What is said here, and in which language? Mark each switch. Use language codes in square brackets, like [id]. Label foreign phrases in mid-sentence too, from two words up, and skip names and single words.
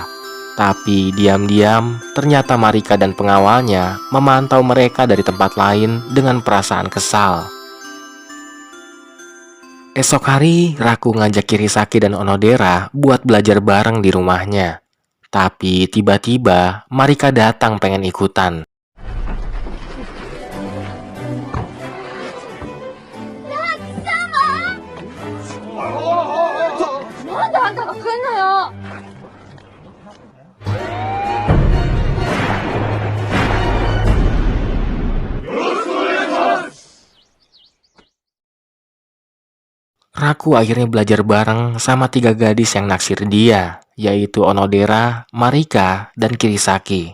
[id] Tapi diam-diam, ternyata Marika dan pengawalnya memantau mereka dari tempat lain dengan perasaan kesal. Esok hari, Raku ngajak Kirisaki dan Onodera buat belajar bareng di rumahnya. Tapi tiba-tiba, Marika datang pengen ikutan. [ja] なんであんたが来んのよ。 [id] Raku akhirnya belajar bareng sama 3 gadis yang naksir dia, yaitu Onodera, Marika, dan Kirisaki.